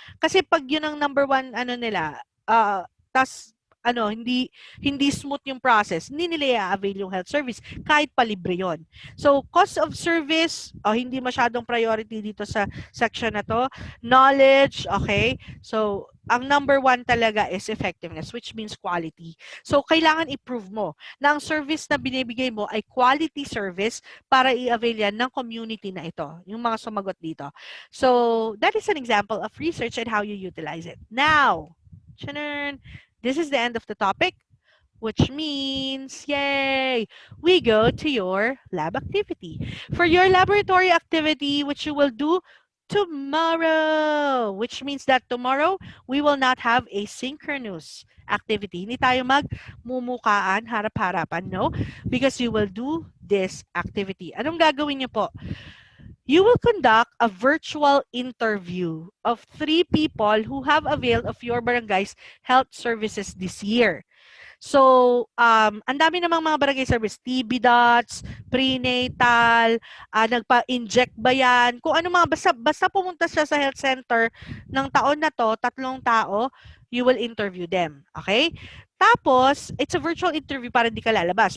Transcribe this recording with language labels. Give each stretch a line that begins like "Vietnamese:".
Filipino: Kasi pag yun ang number 1, nila, tas, hindi smooth yung process, hindi nila i-avail yung health service, kahit palibre yon. So, cost of service, hindi masyadong priority dito sa section na to.
English: Knowledge, okay? So, ang number 1 talaga is effectiveness, which means quality.
Filipino: So, kailangan i-prove mo na ang service na binibigay mo ay quality service para i-avail yan ng community na ito, yung mga sumagot dito.
English: So, that is an example of research and how you utilize it. Now, this is the end of the topic, which means, yay, we go to your lab activity. For your laboratory activity, which you will do tomorrow, which means that tomorrow, we will not have a synchronous activity.
Filipino: Hindi tayo magmumukaan, harap-harapan, no?
English: Because you will do this activity.
Filipino: Anong gagawin niyo po?
English: You will conduct a virtual interview of 3 people who have availed of your barangay's health services this year.
Filipino: So, ang dami namang mga barangay service, TB dots, prenatal, nagpa-inject ba yan, kung ano mga, basta pumunta siya sa health center ng taon na to, 3 tao,
English: you will interview them.
Filipino: Okay? Tapos,
English: it's a virtual interview
Filipino: para hindi ka lalabas.